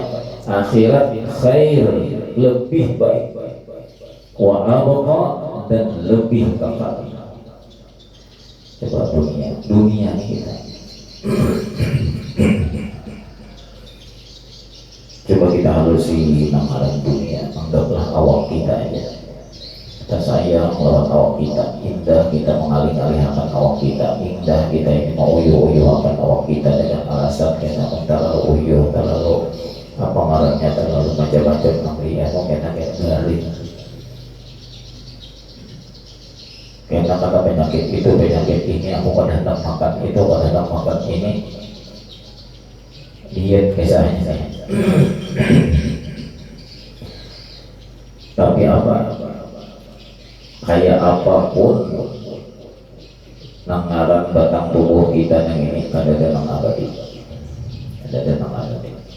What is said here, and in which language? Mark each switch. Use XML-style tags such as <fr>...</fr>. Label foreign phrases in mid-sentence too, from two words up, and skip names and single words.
<ar>Akhirat khair,</ar> <id>lebih baik,</id> <ar>wa abqa,</ar> <id>dan lebih kekal.</id> <bjn>Coba dunia ini kita coba kita halusi namaran dunia, anggaplah awak kita aja. Kita sayang lawan awak kita, indah kita mengalih-alihkan awak kita, indah kita ini mau uyuh-uyuhkan awak kita dengan alasan kita terlalu uyuh, terlalu apa ngarannya, terlalu macam-macam namanya, mau kita garing. Kita kata penyakit itu, penyakit ini, aku kadang-kadang makan itu, kadang-kadang makan ini, diet kisahnya saya. Tapi apa? Kayak apapun nangaran batang tubuh kita yang ini ada dalam abadi, ada dalam abadi.</bjn>